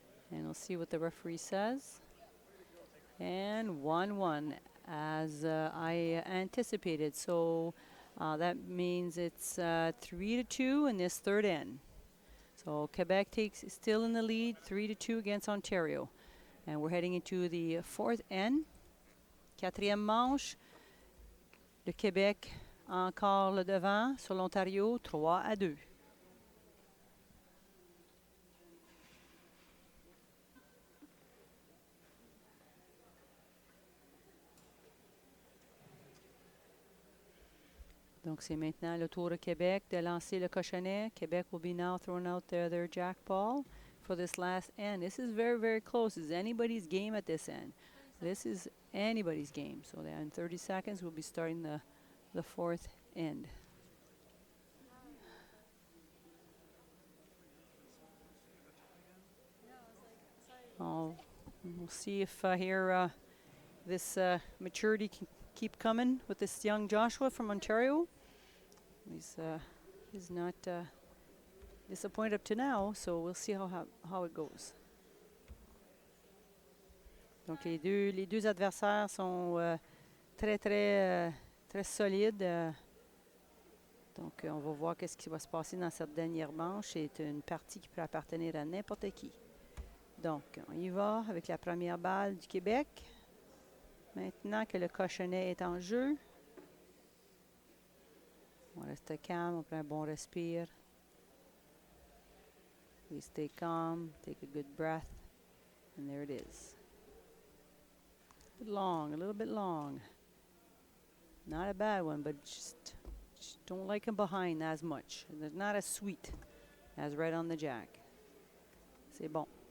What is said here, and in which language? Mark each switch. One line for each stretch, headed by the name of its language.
English: And we'll see what the referee says. And 1-1, as I anticipated. So that means it's 3-2 in this third end. So Quebec takes still in the lead, 3-2 against Ontario. And we're heading into the fourth end.
French: Quatrième manche. Le Québec encore le devant sur l'Ontario, 3-2. Donc, c'est maintenant le tour de Québec de lancer le cochonnet.
English: Quebec will be now throwing out their jack ball for this last end. This is very, very close. This is anybody's game at this end. This is anybody's game. So in 30 seconds, we'll be starting the fourth end. We'll see if here this maturity can keep coming with this young Joshua from Ontario. He's not disappointed up to now, so we'll see how it goes.
French: Donc les deux adversaires sont très très solides. Donc on va voir qu'est-ce qui va se passer dans cette dernière manche. C'est une partie qui peut appartenir à n'importe qui. Donc on y va avec la première balle du Québec. Maintenant que le cochonnet est en jeu, on reste calme, on prend un bon respire.
English: We stay calm, take a good breath, and there it is. A little bit long. Not a bad one, but just don't like him behind as much. They're not as sweet as right on the jack.
French: C'est bon.